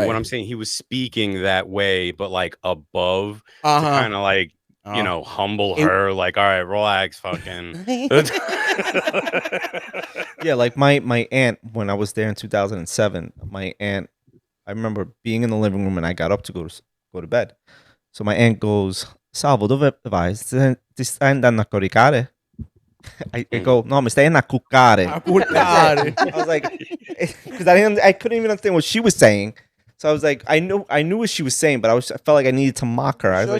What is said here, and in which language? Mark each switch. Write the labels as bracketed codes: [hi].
[en] No, what I'm saying, he was speaking that way, but like above to kind of like, you know, humble her, like, all right, relax, fucking. Yeah, like my aunt, when I was there in 2007, my aunt, I remember being in the living room and I got up to go to bed. So my aunt goes, [it] Salvo, dove vai? Ti stai andando a coricare? [en] I go, [it] no, mi stai andando a cuccare. [en] I was like, because I couldn't even understand what she was saying. So I was like, I knew what she was saying, but I felt like I needed to mock her. I was like,